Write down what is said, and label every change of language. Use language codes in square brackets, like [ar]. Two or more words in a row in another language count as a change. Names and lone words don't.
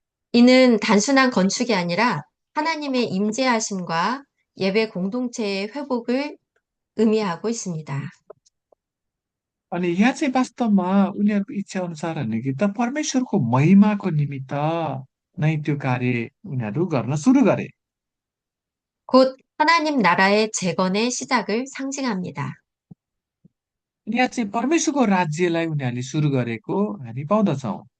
[ko] 이는 단순한 건축이 아니라 하나님의 임재하심과 예배 공동체의 회복을 의미하고 있습니다. [ne] अनि यहाँ चाहिँ वास्तवमा उनीहरूको इच्छा अनुसार होइन कि त परमेश्वरको महिमाको निमित्त नै त्यो कार्य उनीहरू गर्न सुरु गरे। [ko] 곧 하나님 나라의 재건의 시작을 상징합니다. [ne] यहाँ चाहिँ परमेश्वरको राज्यलाई उनीहरूले सुरु गरेको हामी पाउँदछौँ।